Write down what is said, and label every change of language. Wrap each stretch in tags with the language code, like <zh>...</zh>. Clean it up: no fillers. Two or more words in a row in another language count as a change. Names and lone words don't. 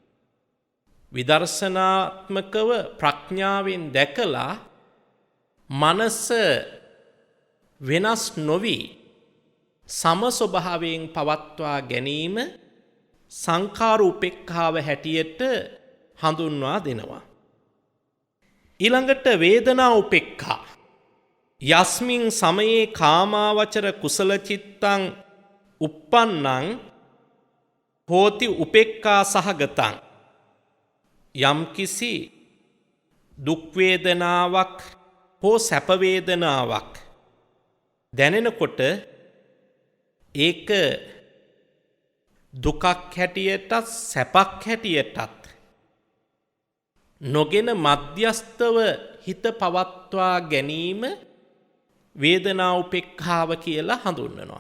<si>විදර්ශනාත්මකව ප්‍රඥාවෙන් දැකලා මනස වෙනස් නොවි සම ස්වභාවයෙන් පවත්වා ගැනීම සංඛාර උපේක්ඛාව හැටියට හඳුන්වා දෙනවා. ඊළඟට වේදනා උපේක්ඛා</si> <pi>යස්මින් සමයේ කාමාවචර කුසල චිත්තං uppannං හෝති උපේක්ඛා සහගතං</pi> <si>යම්කිසි දුක් වේදනාවක් හෝ සැප වේදනාවක් දැනෙනකොට ඒක දුකක් හැටියටත් සැපක් හැටියටත් නොගෙන මධ්‍යස්තව හිත පවත්වා ගැනීම වේදනා උපේක්ඛාව කියලා හඳුන්වනවා.</si>